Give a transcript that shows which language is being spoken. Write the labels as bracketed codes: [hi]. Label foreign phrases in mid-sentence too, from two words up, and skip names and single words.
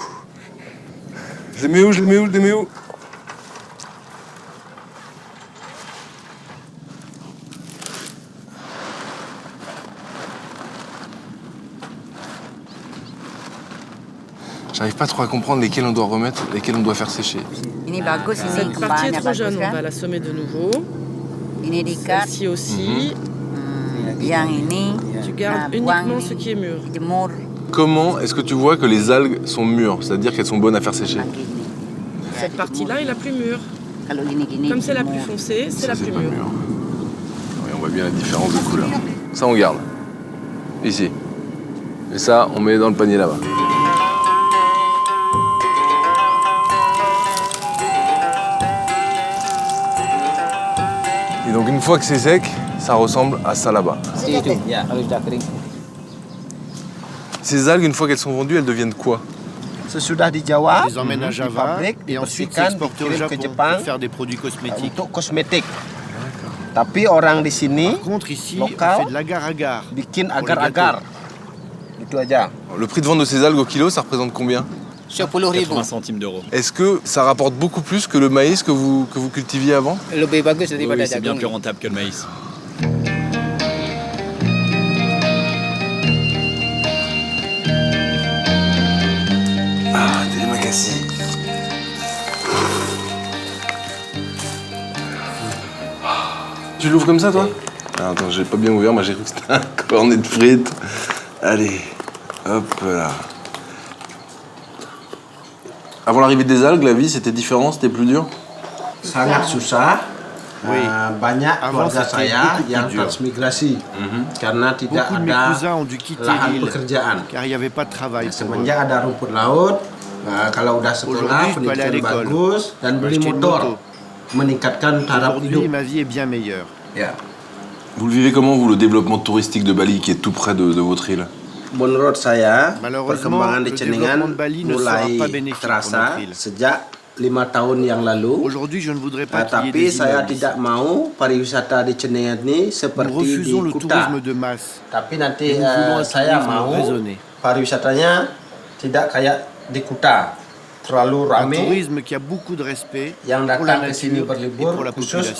[fr] Je les mets où? Je les mets où? J'arrive pas trop à comprendre lesquels on doit remettre, lesquels on doit faire sécher. [id] Ini bagus, ini [fr] Cette partie est [id] kembangnya [fr] trop [id] bagus [fr] jeune, on [id] kan? [fr] va la semer de nouveau. [id] Ini diikat. [fr] Celle-ci aussi. [id] Yang ini [fr] Tu gardes uniquement ce qui est mûr. [id] dijemur [fr] Comment est-ce que tu vois que les algues sont mûres, c'est-à-dire qu'elles sont bonnes à faire sécher? [id] gini. [fr] Cette partie-là est la plus mûre. [id] Kalau gini-gini [fr] Comme c'est la plus [id] dijemur. [fr] foncée, c'est Ça, la c'est plus pas mûre. mûr. Oui, on voit bien la différence de couleur. Ça, on garde. Ici. Et ça, on met dans le panier là-bas. Et donc, une fois que c'est sec, ça ressemble à ça là-bas. Ces algues, une fois qu'elles sont vendues, elles deviennent quoi? [id] Sesudah di Jawa, [fr] On les emmène à Java et ensuite s'exporter au Japon pour faire des produits cosmétiques. [id] untuk kosmetik. Tapi orang di sini [fr] Par contre, ici, on [id] lokal [fr] fait de l'agar-agar. [id] bikin [fr] pour les [id] agar-agar. Itu aja. [fr] Le prix de vente de ces algues au kilo, ça représente combien? 80 centimes d'euros. Est-ce que ça rapporte beaucoup plus que le maïs que vous cultiviez avant? [id] Lebih bagus [fr] Oui, [id] daripada [fr] c'est bien [id] jagung. [fr] plus rentable que le maïs. [id] Ah, Télémacassi. [fr] Tu l'ouvres comme ça, toi? Ah, attends, j'ai pas bien ouvert, moi j'ai cru que c'était un cornet de frites. Allez, hop là. Avant l'arrivée des algues, la vie c'était différent, c'était plus dur? [id] Sangat susah. Banyak [fr] Avant, [id] keluarga [fr] c'était [id] saya [fr] beaucoup plus [id] yang [fr] dur. [id] transmigrasi karena tidak [fr] Beaucoup de mes [id] ada [fr] cousins ont dû quitter [id] lahan [fr] l'île [id] pekerjaan. [fr] car il n'y avait pas de travail pour eux. [id] Semenjak ada rumput laut, kalau udah sekolah, [fr] Aujourd'hui, je peux aller à [id] pendidikan [fr] l'école, [id] bagus dan beli [fr] acheter une [id] motor, [fr] moto. [id] meningkatkan taraf [fr] Aujourd'hui, [id] hidup. [fr] ma vie est bien meilleure. [id] Ya. [fr] Vous le vivez comment, vous, le développement touristique de Bali qui est tout près de votre île? [id] Menurut saya, [fr] Malheureusement, [id] perkembangan di [fr] le [id] Ceningan [fr] développement de Bali ne sera [id] mulai [fr] pas bénéfique pour [id] terasa [fr] notre île. [id] sejak 5 tahun yang lalu. [fr] Aujourd'hui, je ne voudrais pas qu'il y ait [id] Tapi [fr] des [id] saya [fr] immeubles. [id] tidak mau pariwisata di Ceningan ini [fr] Nous [id] seperti di [fr] refusons le [id] Kuta. [fr] tourisme de masse. [id] Tapi nanti [fr] Et nous voulons un [id] saya [fr] tourisme [id] mau [fr] raisonné. [id] pariwisatanya tidak kayak di Kuta, terlalu [fr] Un [id] rame. [fr] tourisme qui a beaucoup de respect [id] Yang [fr] pour la [id] datang ke sini [fr] nature et [id] berlibur [fr] pour la [id] khusus [fr] population.